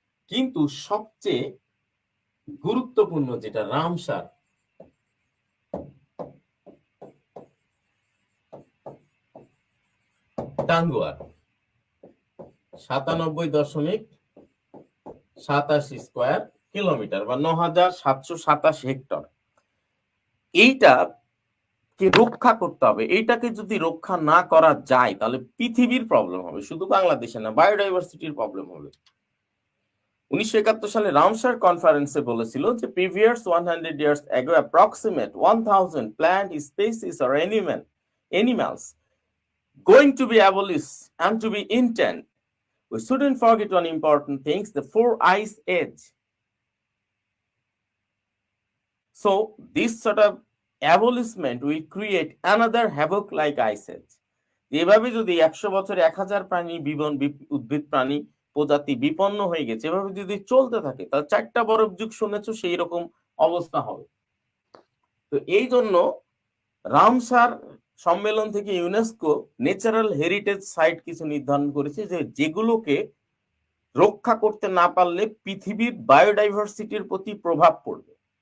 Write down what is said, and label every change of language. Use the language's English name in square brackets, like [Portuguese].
[Bangla] কিন্তু সবচেয়ে গুরুত্বপূর্ণ যেটা রামসার, টাঙ্গুয়ার 97.87 স্কয়ার কিলোমিটার বা 9727 হেক্টর। এইটা কে রক্ষা করতে হবে। এইটাকে যদি রক্ষা না করা যায় তাহলে পৃথিবীর প্রবলেম হবে, শুধু বাংলাদেশে না, বায়োডাইভার্সিটির প্রবলেম হবে। 1971 সালে রামসার কনফারেন্সে বলেছিল যে previous [English] 100 years ago approximate 1000 plant species or animals going to be abolished and to be intent. We shouldn't forget one important thing, the 4 ice age. So this sort of abolishment will create another havoc like ice age. [Bangla] এভাবে যদি 100 বছরে 1000 প্রাণী, উদ্ভিদ প্রাণী প্রজাতি বিপন্ন হয়ে গেছে, এভাবে যদি চলতে থাকে তাহলে 4টা বরফ যুগ শুনেছো সেই রকম অবস্থা হবে। তো এই জন্য রামসার সম্মেলন থেকে ইউনেস্কো ন্যাচারাল হেরিটেজ সাইট কিছু নির্ধারণ করেছে যে যেগুলোকে রক্ষা করতে না পারলে পৃথিবীর বায়োডাইভার্সিটির প্রতি প্রভাব পড়বে।